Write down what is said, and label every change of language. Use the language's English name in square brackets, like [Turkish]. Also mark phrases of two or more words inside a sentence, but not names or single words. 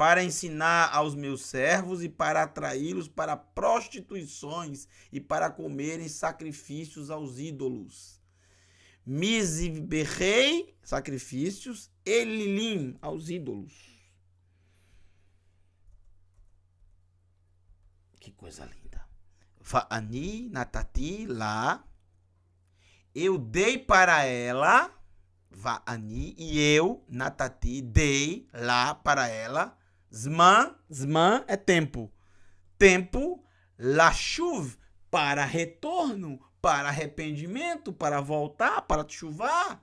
[Portuguese] para ensinar aos meus servos e para atraí-los para prostituições e para comerem sacrifícios aos ídolos. Mizbehi, sacrifícios, Elilim, aos ídolos. Que coisa linda. [Hebrew] ואני נתתי לה. [Portuguese] Eu dei para ela. Va'ani, e eu, natati, dei lá para ela. Zman, zman é tempo. Tempo, lashuv, para retorno, para arrependimento, para voltar, para chuvar.